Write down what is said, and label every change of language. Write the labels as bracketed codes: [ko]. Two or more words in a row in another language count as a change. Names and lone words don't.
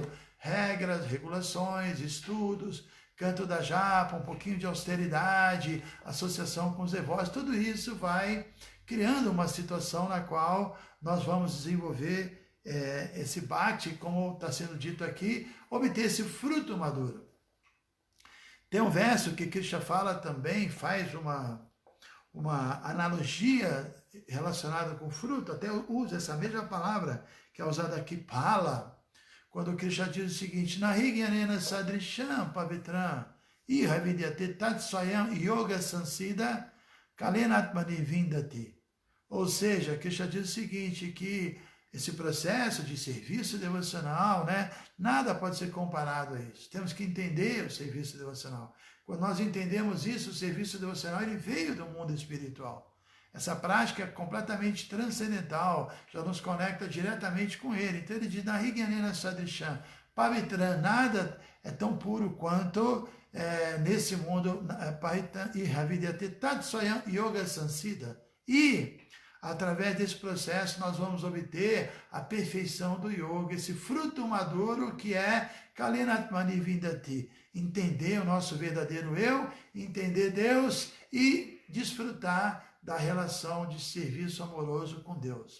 [pt] Regras, regulações, estudos, canto da japa, um pouquinho de austeridade, associação com os devotos, tudo isso vai criando uma situação na qual nós vamos desenvolver esse bhakti, como está sendo dito aqui, obter esse fruto maduro. Tem um verso que Krishna fala também, faz uma analogia relacionada com fruto, até usa essa mesma palavra que é usada aqui, pala, quando Krishna diz o seguinte, [sa] नहिज्ञानेन सदृशं पवित्रं इह विद्यते तत्स्वयं योग संसिद्ध कालेनात्मनि विन्दति. [pt] Ou seja, Krishna diz o seguinte, que esse processo de serviço devocional, né, nada pode ser comparado a isso. Temos que entender o serviço devocional. Quando nós entendemos isso, o serviço devocional ele veio do mundo espiritual. Essa prática é completamente transcendental, já nos conecta diretamente com ele. Então ele diz, [sa] नहिज्ञानेन सदृशं पवित्रं, [pt] nada é tão puro quanto nesse mundo, [sa] योग संसिद्ध. [pt] E através desse processo nós vamos obter a perfeição do yoga, esse fruto maduro que é [sa] कालेनात्मनि विन्दति, [pt] entender o nosso verdadeiro eu, entender Deus e desfrutar da relação de serviço amoroso com Deus.